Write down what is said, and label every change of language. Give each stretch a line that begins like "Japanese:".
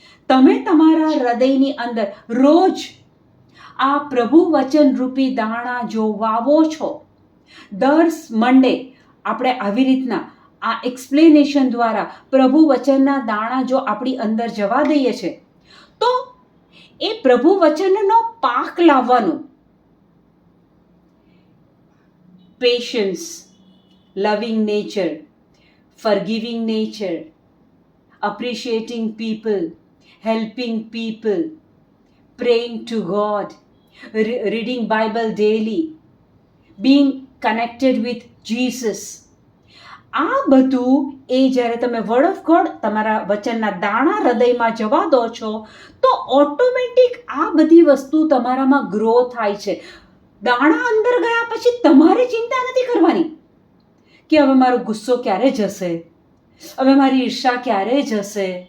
Gujarati: તમે તમારા હૃદયની અંદર રોજ આ પ્રભુ વચન રૂપી દાણા જો વાવો છો, દર મંડે આપણે આવી રીતના આ એક્સપ્લેનેશન દ્વારા પ્રભુ વચનના દાણા જો આપણી અંદર જવા દઈએ છે, તો એ પ્રભુ વચનનો પાક લાવવાનું
English: patience, loving nature, forgiving nature, appreciating people, helping people, praying to God, reading Bible daily, being connected with Jesus.
Gujarati: આ બધું એ જ્યારે તમે
English: word of God
Gujarati: તમારા વચનના દાણા હૃદયમાં જવા દો છો તો ઓટોમેટિક આ બધી વસ્તુ તમારામાં ગ્રો થાય છે. દાણા અંદર ગયા પછી તમારે ચિંતા નથી કરવાની કે હવે મારો ગુસ્સો ક્યારે જશે, હવે મારી ઈર્ષા ક્યારે જશે.